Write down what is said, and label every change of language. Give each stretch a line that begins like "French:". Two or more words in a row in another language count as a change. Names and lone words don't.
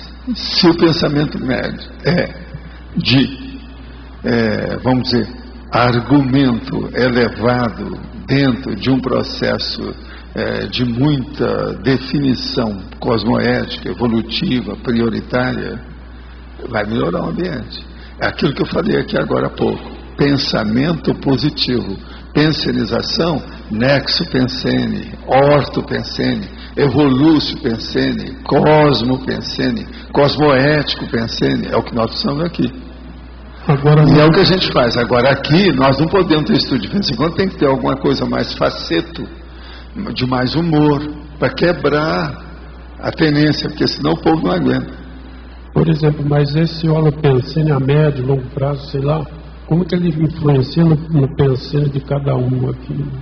Portuguese: Se o pensamento médio é de, vamos dizer, argumento elevado dentro de um processo de muita definição cosmoética, evolutiva, prioritária, vai melhorar o ambiente. É aquilo que eu falei aqui agora há pouco. Pensamento positivo. Pensenização, nexo pensene, orto pensene, evolúcio pensene, cosmo pensene, cosmoético pensene. É o que nós precisamos aqui. E é o que a gente faz. Agora aqui nós não podemos ter estudo de vez em quando, tem que ter alguma coisa mais faceto, de mais humor, para quebrar a tendência, porque senão o povo não aguenta. Por exemplo, mas esse holopensene a médio, longo prazo, sei lá, como que ele influencia no pensene de cada um aqui?